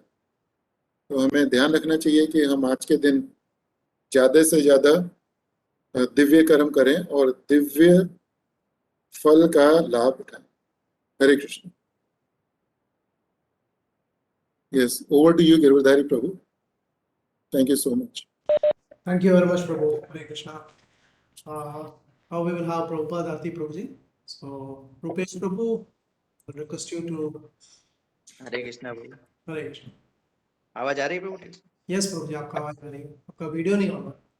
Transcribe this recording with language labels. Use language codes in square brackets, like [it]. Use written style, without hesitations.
[hi] तो हमें ध्यान रखना चाहिए कि हम आज के दिन ज्यादा से ज्यादा दिव्य कर्म करें और दिव्य फल का लाभ उठाएं। हरे Krishna. [en] Yes, over to you Girvadhari Prabhu. Thank you so much. Thank you very much, Prabhu. Hare Krishna. Now we will have Prabhupada Arti Prabhuji. So, Rupesh Prabhu, I request you to. [hi] हरे कृष्णा प्रभु। हरे कृष्ण। आवाज आ रही है प्रभु? यस प्रभु जी, आपका आवाज आ रही है, आपका video नहीं होगा।